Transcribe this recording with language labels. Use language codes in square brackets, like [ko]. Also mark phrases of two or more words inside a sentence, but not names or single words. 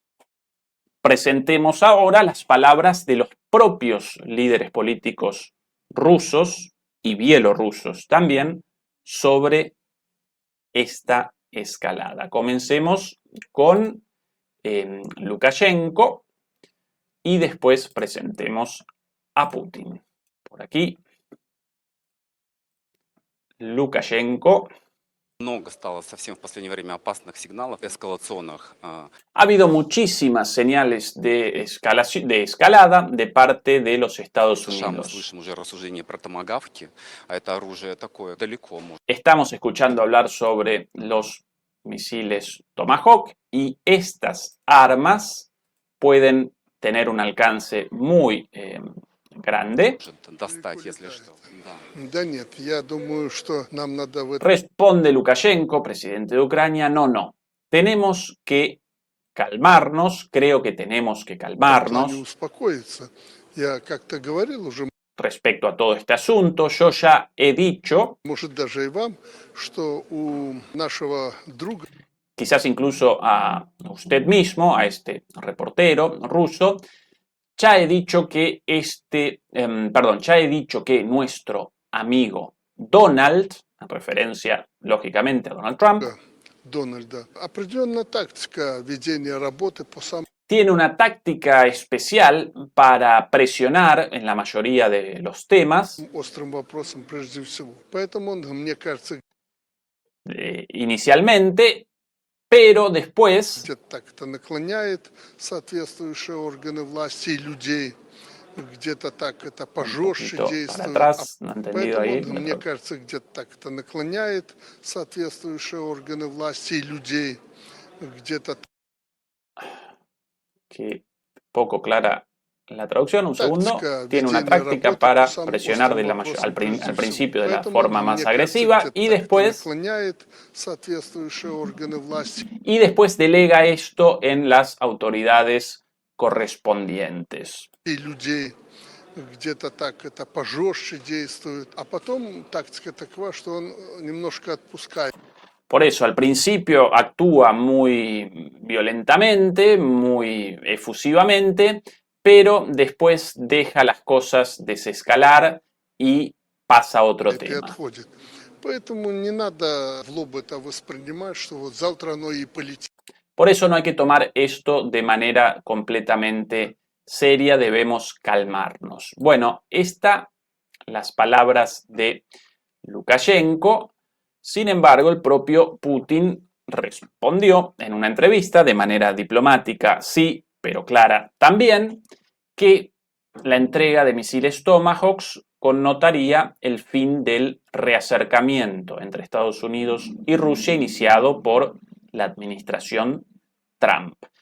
[es] Presentemos ahora las palabras de los propios líderes políticos rusos y bielorrusos también sobre esta escalada. Comencemos con Lukashenko y después presentemos a Putin. Por aquí, Lukashenko. [ru] Много стало совсем в последнее время опасных сигналов эскалационных. [es] Ha habido muchísimas señales de escalada de parte de los Estados [ru] США мы [es] Unidos. [ru] слышим уже рассуждения про томагавки, а это оружие такое далеко может. [es] Estamos escuchando hablar sobre los misiles Tomahawk y estas armas pueden tener un alcance muy grande. [ru] Достать, если что. Да. Да нет, я думаю, что нам надо в этом [es] Responde Lukashenko, presidente de Ucrania, no. Tenemos que calmarnos, creo que tenemos que [ru] плане [es] calmarnos [ru] успокоиться. Я как-то говорил уже, [es] respecto a todo este asunto. Yo ya he dicho, [ru] может, даже и вам, что у нашего друга [es] quizás incluso a usted mismo, a este reportero ruso, ya he dicho que nuestro amigo Donald, en referencia lógicamente a Donald Trump, [ru] Дональда определенная тактика ведения работы по самым [es] tiene una táctica especial para presionar en la mayoría de los temas [ru] острым вопросам прежде всего. Поэтому он, мне кажется, [es] inicialmente, pero después [ru] где-то так это наклоняет соответствующие органы власти и людей, где-то так это пожестче [es] para [ru] действует. [es] atrás, no he entendido [ru] Поэтому [es] ahí. [ru] он, мне кажется, где-то так это наклоняет соответствующие органы власти и людей, где-то [es] Que poco clara la traducción, un segundo, Táctica tiene una [ru] ведения [es] táctica [ru] работы [es] para [ru] по самым [es] presionar [ru] острым вопросам [es] al [ru] прежде всего. [es] principio de la [ru] Поэтому, [es] forma [ru] мне [es] más [ru] кажется, [es] agresiva [ru] где-то [es] y [ru] так это [es] después [ru] наклоняет соответствующие органы власти. [es] delega esto en las autoridades correspondientes. [ru] И людей где-то так это пожестче действует, а потом тактика такова, что он немножко отпускает. [es] Por eso, al principio actúa muy violentamente, muy efusivamente, pero después deja las cosas desescalar y pasa a otro [ru] И [es] tema. [ru] отходит. Поэтому не надо в лоб это воспринимать, что вот завтра оно и полетит. [es] Por eso no hay que tomar esto de manera completamente seria, debemos calmarnos. Bueno, las palabras de Lukashenko. Sin embargo, el propio Putin respondió en una entrevista de manera diplomática, sí, pero clara también, que la entrega de misiles Tomahawks connotaría el fin del reacercamiento entre Estados Unidos y Rusia iniciado por la administración Trump.